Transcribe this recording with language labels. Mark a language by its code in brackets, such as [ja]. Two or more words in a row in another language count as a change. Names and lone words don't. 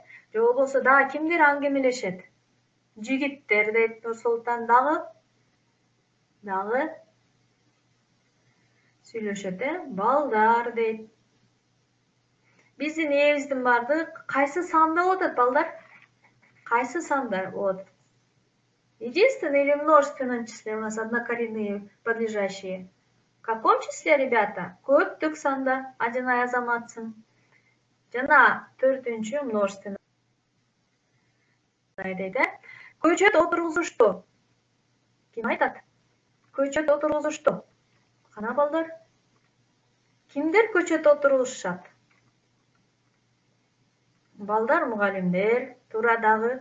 [ky] Же болбосо дагы кимдер аңгемелешет? Жигиттер дейт Нурсултан. Дагы сүйлөшөт, э? Балдар дейт. Биздин ээбиздин бардык кайсы санда болуп атат, балдар? Кайсы санда болот? [ru] Единственное или множественном числе у нас однокоренные подлежащие? В каком числе, ребята? [ky] Көптүк санда, Адинай, Азаматсын. Жана 4-чү множественный дейт, э? Көчөт отургузушту. Ким айтат? Көчөт отургузушту. Кана, балдар? Кимдер көчөт отургузушат? Балдар, мугалимдер, туура, дагы.